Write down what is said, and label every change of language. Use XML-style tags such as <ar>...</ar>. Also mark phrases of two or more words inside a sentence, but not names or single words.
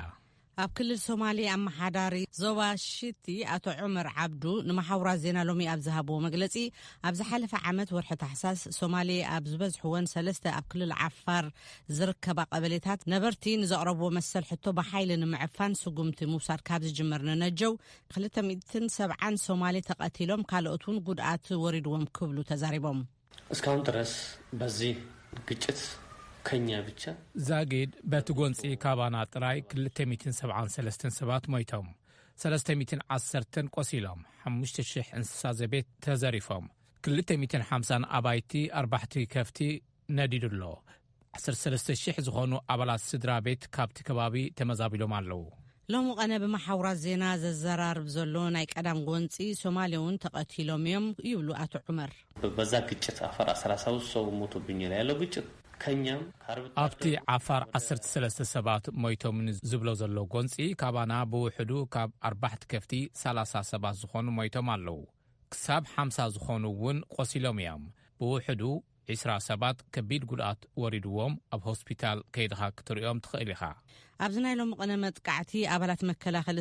<ti>ኣብ ክልል ሶማሌ ኣመሓዳሪ ዞባ ሽቲ ኣቶ ዑመር ዓብዱ ንማሕበራት ዜና ሎሚ ኣብ ዝሃብዎ መግለጺ ኣብ ዝሓለፈ ዓመት ወርሒ ታሕሳስ ሶማሌ ኣብ ዝበዝሕወን 3 ኣብ ክልል ዓፋር ዝርከባ ቀበሌታት ነበርቲ ንዘቕረብዎ መሰል ሕቶ ብሓይሊ ንምዕፋን ስጉምቲ ምውሳድ ካብ ዝጅመር ነነጀው 270 ሶማሌ ተቐቲሎም ካልኦት እውን ጉድኣት ወሪድዎም ክብሉ ተዛሪቦም።</ti> <am>እስካሁን ድረስ በዚ ግጭት ከኛ ብቻ</am> <ti>ዛጊድ በቲ ጎንፂ ካባና ጥራይ 273 ሰባት ሞይቶም 310 ቆሲሎም 5000 እንስሳ ዘቤት ተዘሪፎም 250 ኣባይቲ 4 ከፍቲ ነዲዱሎ 13000 ዝኾኑ ኣባላት ስድራ ቤት ካብቲ ከባቢ ተመዛቢሎም ኣለው። ሎሚ ቀነ ብማሕበራት ዜና ዘዘራርብ ዘሎ ናይ ቀዳም ጎንፂ ሶማሌውን ተቐቲሎም እዮም ይብሉ ኣቶ ዑመር።</ti> <am>በዛ ግጭት ኣፋር 30 ሰው ሞቶብኝ ያለው ግጭት ከኛም</am> <ti>ኣብቲ ዓፋር 13 ሰባት ሞይቶም ዝብሎ ዘሎ ጎንፂ ካባና ብውሕዱ ካብ 4 ከፍቲ 30 ሰባት ዝኾኑ ሞይቶም ኣለው። ክሳብ 50 ዝኾኑ እውን ቆሲሎም እዮም። ብውሕዱ 20 ሰባት ከቢድ ጉድኣት ወሪድዎም ኣብ ሆስፒታል ከይድኻ ክትሪኦም ትኽእል ኢኻ። ኣብዚ ናይ ሎሚ ቀነ መጥቃዕቲ ኣባላት መከላኸሊ</ti>